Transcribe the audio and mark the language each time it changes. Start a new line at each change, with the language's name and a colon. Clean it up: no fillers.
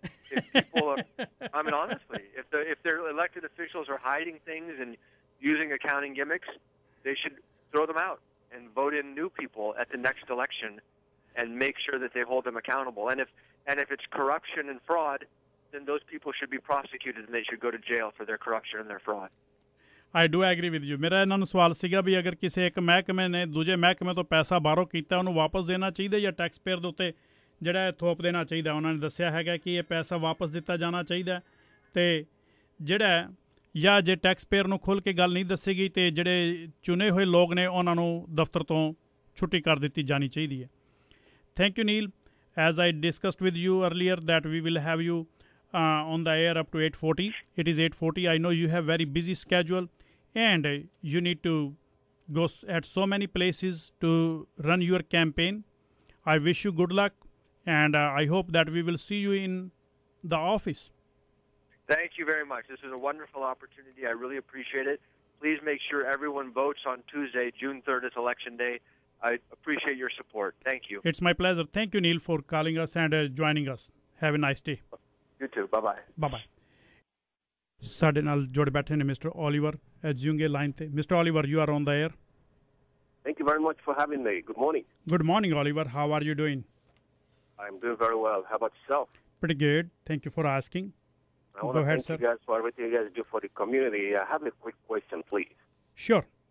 English: If people are, I mean, honestly, if their elected officials are hiding things and using accounting gimmicks, they should throw them out and vote in new people at the next election and make sure that they hold them accountable. And if it's corruption and fraud, then those people should be prosecuted and they should go to jail for their corruption and their fraud. I do agree with you.
Punjabi: ਮੇਰਾ ਇਹਨਾਂ ਨੂੰ ਸਵਾਲ ਸੀਗਾ ਵੀ ਅਗਰ ਕਿਸੇ ਇੱਕ ਮਹਿਕਮੇ ਨੇ ਦੂਜੇ ਮਹਿਕਮੇ ਤੋਂ ਪੈਸਾ ਬਾਹਰੋ ਕੀਤਾ ਉਹਨੂੰ ਵਾਪਸ ਦੇਣਾ ਚਾਹੀਦਾ ਜਾਂ ਟੈਕਸ ਪੇਅਰ ਦੇ ਉੱਤੇ ਜਿਹੜਾ ਥੋਪ ਦੇਣਾ ਚਾਹੀਦਾ। ਉਹਨਾਂ ਨੇ ਦੱਸਿਆ ਹੈਗਾ ਕਿ ਇਹ ਪੈਸਾ ਵਾਪਸ ਦਿੱਤਾ ਜਾਣਾ ਚਾਹੀਦਾ ਅਤੇ ਜਿਹੜਾ ਜਾਂ ਜੇ ਟੈਕਸ ਪੇਅਰ ਨੂੰ ਖੁੱਲ੍ਹ ਕੇ ਗੱਲ ਨਹੀਂ ਦੱਸੇਗੀ ਅਤੇ ਜਿਹੜੇ ਚੁਣੇ ਹੋਏ ਲੋਕ ਨੇ ਉਹਨਾਂ ਨੂੰ ਦਫ਼ਤਰ ਤੋਂ ਛੁੱਟੀ ਕਰ ਦਿੱਤੀ ਜਾਣੀ ਚਾਹੀਦੀ ਹੈ।
English: Thank you Neil. As I discussed with you earlier that we will have you on the air up to 8:40. It is 8:40. I know you have very busy schedule and you need to go at so many places to run your campaign. I wish you good luck and I hope that we will see you in the office. Thank you very much. This is a wonderful opportunity. I really appreciate it. Please make sure everyone votes on Tuesday, June 3rd is Election Day. I appreciate your support. Thank you. It's my pleasure. Thank you, Neel, for calling us and joining us. Have a nice day. You too. Bye-bye. Bye-bye.
Punjabi: ਸਾਡੇ ਨਾਲ ਜੁੜ ਬੈਠੇ ਨੇ mister Oliver ਐਜੂਗੇ line ਤੇ।
English: Mister Oliver, you are on the air. Thank you very much for having me. Good morning. Good morning, Oliver. How are you doing? I'm doing very well. How about yourself? Pretty good. Thank you for asking. I want to thank you guys for everything you guys do for the community. I have a quick question, please. Sure.